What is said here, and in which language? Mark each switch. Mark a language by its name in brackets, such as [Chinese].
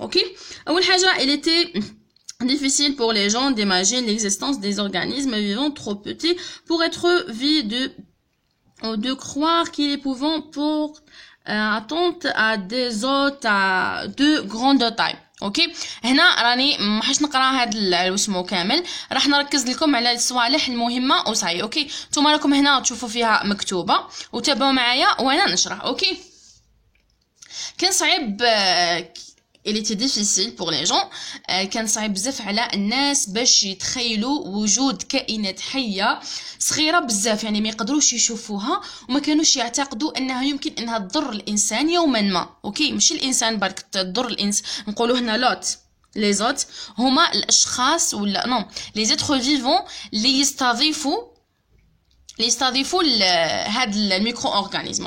[Arabic] اوكي اول حاجه [French] il était difficile pour les gens d'imaginer l'existence des organismes vivants trop petits pour être vus de croire qu'ils pouvaient pour attente à des hôtes de grande taille. [Arabic] اوكي هنا راني ما حش نقرا هذا الاسمو كامل، راح نركز لكم على الصوالح المهمه وصاي. اوكي نتوما راكم هنا تشوفوا فيها مكتوبه وتابعوا معايا وانا نشرح. اوكي كان صعيب [French] il était difficile pour les gens. [Arabic] كان صعيب بزاف على الناس باش يتخيلوا وجود كائنات حيه صغيره بزاف، يعني ما يقدروش يشوفوها وما كانوش يعتقدوا انها يمكن انها تضر الانسان يوما ما. اوكي ماشي الانسان برك تضر الانسان، نقولوا هنا لوت لي زوت هما الاشخاص ولا نو لي زيتر فيفون اللي يستضيفوا هاد الميكرو اورغانيزم.